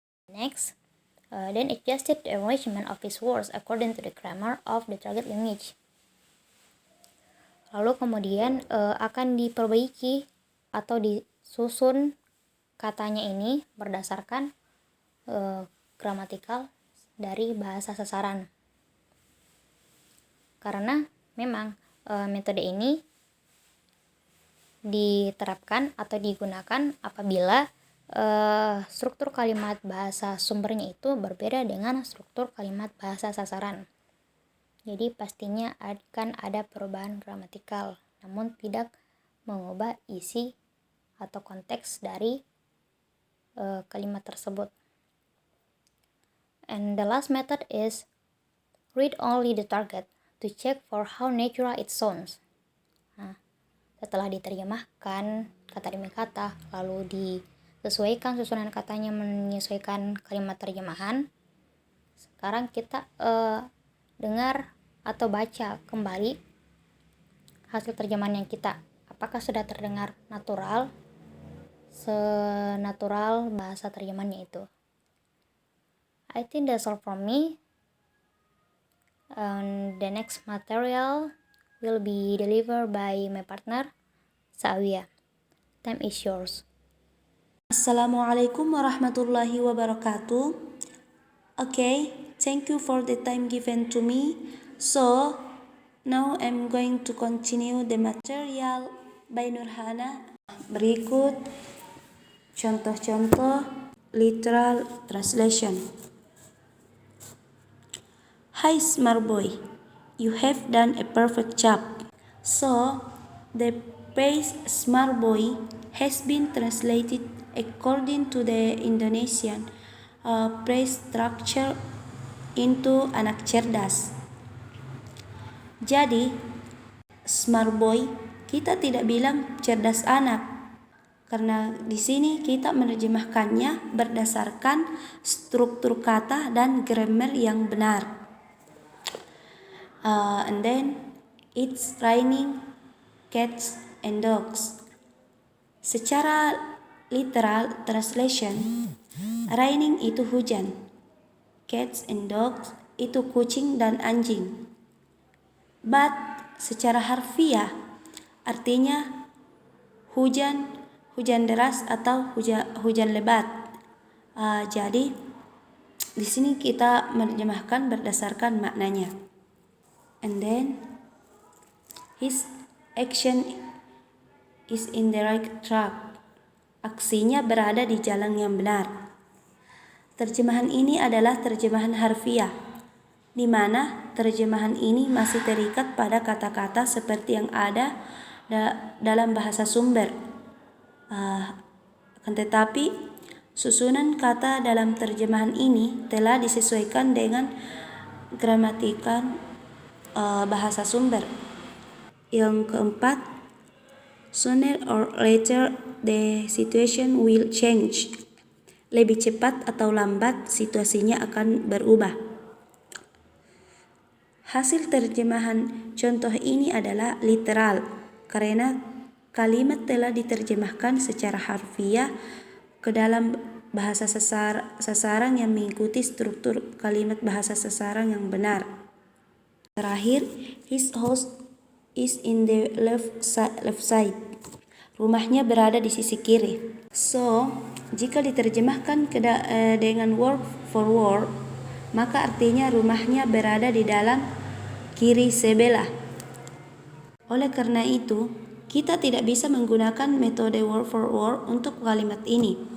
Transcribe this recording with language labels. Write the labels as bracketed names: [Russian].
[English] Next, then adjusted the arrangement of his words according to the grammar of the target language. [Indonesian] Lalu kemudian akan diperbaiki atau disusun katanya ini berdasarkan gramatikal dari bahasa sasaran. Karena memang metode ini diterapkan atau digunakan apabila struktur kalimat bahasa sumbernya itu berbeda dengan struktur kalimat bahasa sasaran. Jadi pastinya akan ada perubahan gramatikal, namun tidak mengubah isi atau konteks dari kalimat tersebut. [English] And the last method is read only the target to check for how natural it sounds. [Indonesian] Nah, setelah diterjemahkan kata demi kata, lalu disesuaikan susunan katanya menyesuaikan kalimat terjemahan, sekarang kita dengar atau baca kembali hasil terjemahan yang kita, apakah sudah terdengar natural, senatural bahasa terjemahannya itu. [English] I think that's all from me. The next material will be delivered by my partner, Sawia. Time is yours. [Arabic] Assalamualaikum warahmatullahi wabarakatuh. [English] Okay, thank you for the time given to me. So, now I'm going to continue the material by Nurhana. [Indonesian] Berikut contoh-contoh literal translation. [English] Hi smart boy, you have done a perfect job. So, the phrase smart boy has been translated according to the Indonesian phrase structure into [Indonesian] anak cerdas. Jadi, smart boy kita tidak bilang cerdas anak, karena di sini kita menerjemahkannya berdasarkan struktur kata dan grammar yang benar. [English] And then it's raining cats and dogs. [Indonesian] Secara literal translation, raining itu hujan, cats and dogs itu kucing dan anjing. But secara harfiah artinya hujan deras atau hujan lebat. Jadi di sini kita menerjemahkan berdasarkan maknanya. [English] And then his action is in the right track. [Indonesian] Aksinya berada di jalan yang benar. Terjemahan ini adalah terjemahan harfiah, di mana terjemahan ini masih terikat pada kata-kata seperti yang ada dalam bahasa sumber. Akan tetapi susunan kata dalam terjemahan ini telah disesuaikan dengan gramatika bahasa sumber. Yang keempat, [English] sooner or later the situation will change. [Indonesian] Lebih cepat atau lambat situasinya akan berubah. Hasil terjemahan contoh ini adalah literal karena kalimat telah diterjemahkan secara harfiah ke dalam bahasa sasaran yang mengikuti struktur kalimat bahasa sasaran yang benar. Terakhir, [English] his house is in the left side. [Indonesian] Rumahnya berada di sisi kiri. So, jika diterjemahkan dengan word for word, maka artinya rumahnya berada di dalam kiri sebelah. Oleh karena itu, kita tidak bisa menggunakan metode word for word untuk kalimat ini.